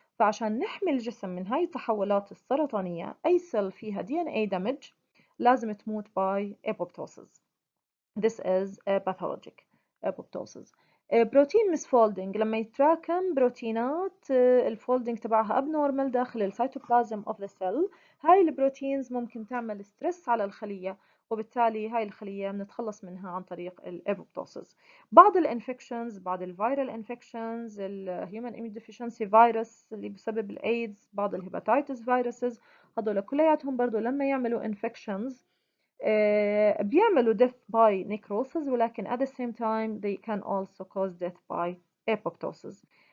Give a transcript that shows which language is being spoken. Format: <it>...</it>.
<ar>فعشان نحمي الجسم من هاي التحولات السرطانية أي سيل فيها DNA damage لازم تموت</ar> <en>by apoptosis. This is a pathologic apoptosis.</en> <ar>بروتين misfolding لما يتراكم بروتينات الفولدنج تبعها abnormal داخل السيتوبلازم</ar> <en>of the cell،</en> <ar>هاي البروتينز ممكن تعمل ستريس على الخلية، وبالتالي هاي الخلية بنتخلص منها عن طريق الابوبتوسيس. بعض الانفكشنز، بعض الفيرال انفكشنز، الهيومن اميون ديفيشنسي فيروس اللي بسبب الايدز، بعض الهيباتيتس فيروسز، هذول كلياتهم برضو لما يعملوا انفكشنز بيعملوا</ar> <en>death by necrosis،</en> <ar>ولكن</ar> <en>at the same time they can also cause death by apoptosis.</en>